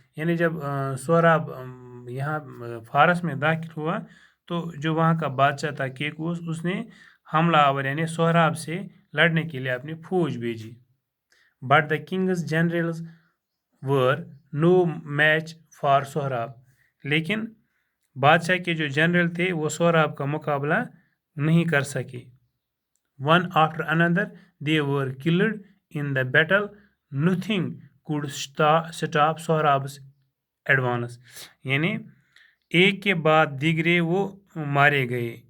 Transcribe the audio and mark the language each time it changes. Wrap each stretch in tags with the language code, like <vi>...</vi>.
<ur>یعنی جب سہراب یہاں فارس میں داخل ہوا تو جو وہاں کا بادشاہ تھا کیکوس اس نے حملہ آور یعنی سہراب سے لڑنے کے لیے اپنی فوج بھیجی.</ur> <en>But the king's generals were no match for Sohrab.</en> <ur>لیکن بادشاہ کے جو جنرل تھے وہ سہراب کا مقابلہ نہیں کر سکے.</ur> <en>One after another they were killed in the battle. Nothing could stop Sohrab's advance.</en> <ur>یعنی ایک کے بعد دیگرے وہ مارے گئے.</ur>